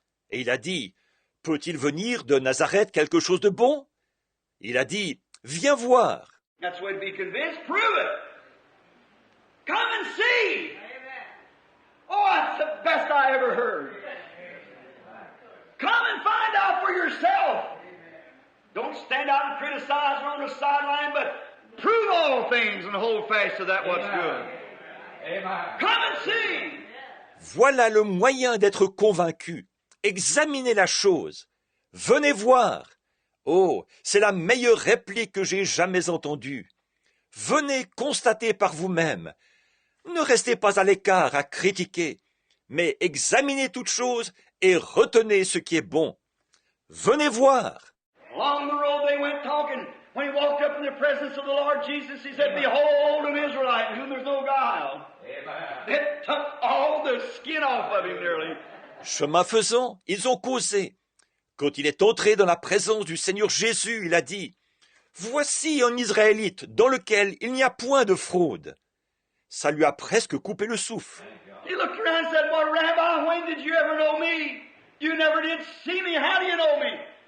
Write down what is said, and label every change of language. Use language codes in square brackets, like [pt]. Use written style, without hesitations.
[fr] Et il a dit, peut-il venir de Nazareth quelque chose de bon? Il a dit, viens voir. [en] That's the way to be convinced. Prove it. Come and see. Oh, that's the best I ever heard. Come and find out for yourself. Don't stand out and criticize on the sideline, but prove all things and hold fast to that what's good. Come and see. [fr] Voilà le moyen d'être convaincu. Examinez la chose. Venez voir. Oh, c'est la meilleure réplique que j'ai jamais entendue. Venez constater par vous-même. Ne restez pas à l'écart à critiquer, mais examinez toute chose et retenez ce qui est bon. Venez voir. [en] Along the road they went talking. When he walked up in the presence of the Lord Jesus, he said, behold an Israelite in whom there's no guile. It took all the skin off of him nearly. [fr] Chemin faisant, ils ont causé. Quand il est entré dans la présence du Seigneur Jésus, il a dit, « Voici un Israélite dans lequel il n'y a point de fraude. » Ça lui a presque coupé le souffle. [en] He looked around and said, well, Rabbi, when did you ever know me? You never did see me. How do you know me?